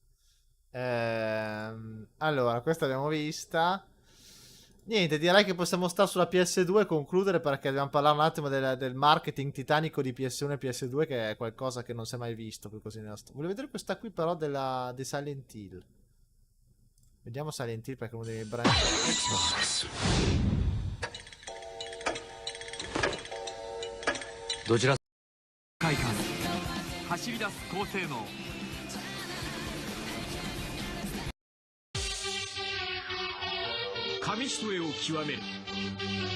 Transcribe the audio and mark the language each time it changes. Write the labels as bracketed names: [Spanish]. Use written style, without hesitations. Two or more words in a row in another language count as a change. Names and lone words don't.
[Italian] Allora, questa l'abbiamo vista. Niente, direi che possiamo stare sulla PS2 e concludere, perché dobbiamo parlare un attimo del marketing titanico di PS1 e PS2, che è qualcosa che non si è mai visto più così nella storia. Voglio vedere questa qui però di Silent Hill. Vediamo Silent Hill, perché è uno dei miei brand. Xbox. [Japanese] どちら快感走り出す高性能紙一重を極める